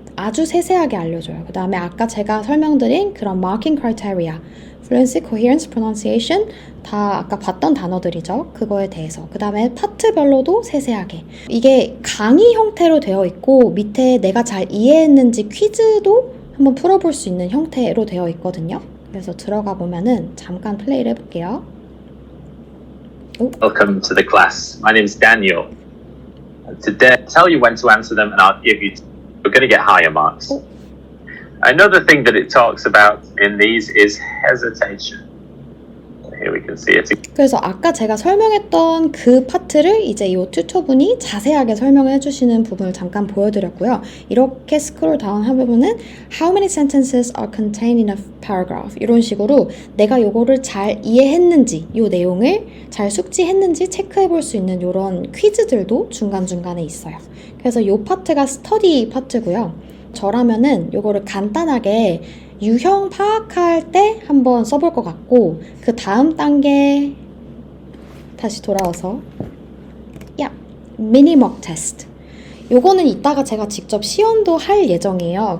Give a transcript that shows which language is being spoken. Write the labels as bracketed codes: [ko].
[ko] 아주 세세하게 알려줘요. 그 다음에 아까 제가 설명드린 그런 marking criteria, fluency, coherence, pronunciation 다 아까 봤던 단어들이죠. 그거에 대해서. 그 다음에 파트별로도 세세하게. 이게 강의 형태로 되어 있고 밑에 내가 잘 이해했는지 퀴즈도 한번 풀어볼 수 있는 형태로 되어 있거든요. 그래서 들어가 보면은 잠깐 플레이를 해볼게요. [en] Welcome to the class. My name is Daniel. Today, I'll tell you when to answer them and I'll give you, you're going to get higher marks. Another thing that it talks about in these is hesitation. Here we can see it. [ko] 그래서 아까 제가 설명했던 그 파트를 이제 이 튜터분이 자세하게 설명을 해주시는 부분을 잠깐 보여드렸고요. 이렇게 스크롤 다운 해보면은 [en] How many sentences are contained in a paragraph? [ko] 이런 식으로 내가 요거를 잘 이해했는지 요 내용을 잘 숙지했는지 체크해 볼 수 있는 요런 퀴즈들도 중간중간에 있어요. 그래서 요 파트가 스터디 파트고요. 저라면은 요거를 간단하게 유형 파악할 때 한번 써볼 것 같고 그 다음 단계 다시 돌아와서 미니 먹 테스트 요거는 이따가 제가 직접 시연도 할 예정이에요.